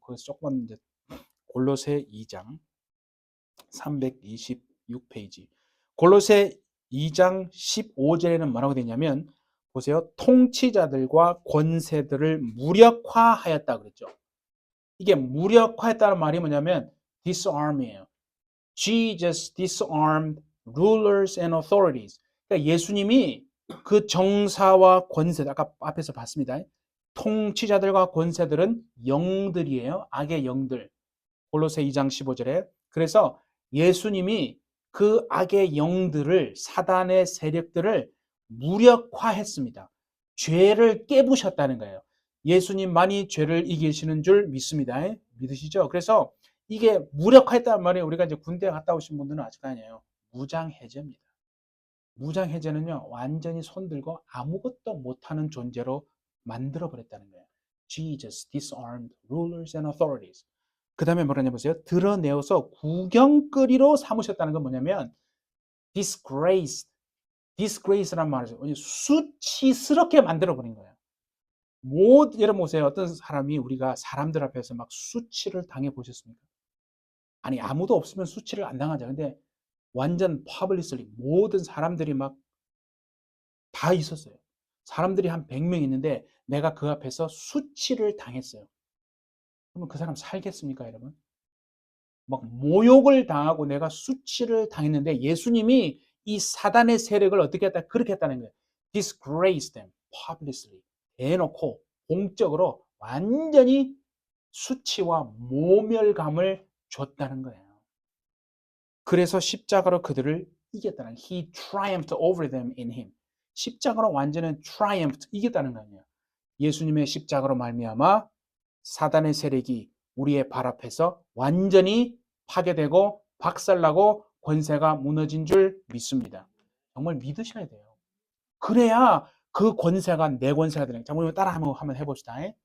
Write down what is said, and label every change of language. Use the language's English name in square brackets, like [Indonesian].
[Korean] 거기서 조금만 이제 골로새 2장 326페이지. 골로새 2장 15절에는 뭐라고 되냐면 보세요. 통치자들과 권세들을 무력화하였다 그랬죠. 이게 무력화했다는 말이 뭐냐면 disarm이에요. [English] Jesus disarmed rulers and authorities. [Korean] 그러니까 예수님이 그 정사와 권세, 아까 앞에서 봤습니다. 통치자들과 권세들은 영들이에요. 악의 영들. 골로새 2장 15절에. 그래서 예수님이 그 악의 영들을, 사단의 세력들을 무력화했습니다. 죄를 깨부셨다는 거예요. 예수님만이 죄를 이기시는 줄 믿습니다. 믿으시죠? 그래서 이게 무력화했단 말이에요. 우리가 이제 군대 갔다 오신 분들은 아직 아니에요. 무장해제입니다. 무장해제는요, 완전히 손들고 아무것도 못하는 존재로 만들어버렸다는 거예요. [English] Jesus disarmed rulers and authorities. [Korean] 그 다음에 뭐라냐 보세요. 드러내어서 구경거리로 삼으셨다는 건 뭐냐면 disgraced. disgrace란 말이죠. 수치스럽게 만들어버린 거예요. 여러분 보세요. 어떤 사람이 우리가 사람들 앞에서 막 수치를 당해 보셨습니까? 아니 아무도 없으면 수치를 안 당하죠. 근데 완전 퍼블리슬리 모든 사람들이 막 다 있었어요. 사람들이 한 100명 있는데 내가 그 앞에서 수치를 당했어요. 그러면 그 사람 살겠습니까, 여러분? 막 모욕을 당하고 내가 수치를 당했는데 예수님이 이 사단의 세력을 어떻게 했다? 그렇게 했다는 거예요. [English] disgrace them publicly. [Korean] 대놓고 공적으로 완전히 수치와 모멸감을 줬다는 거예요. 그래서 십자가로 그들을 이겼다는 거예요. [English] He triumphed over them in him. [Korean] 십자가로 완전히 triumphed, 이겼다는 거예요. 예수님의 십자가로 말미암아 사단의 세력이 우리의 발 앞에서 완전히 파괴되고 박살나고 권세가 무너진 줄 믿습니다. 정말 믿으셔야 돼요. 그래야 그 권세가 내 권세가 되는 거예요. 장모님 따라 한번 해봅시다.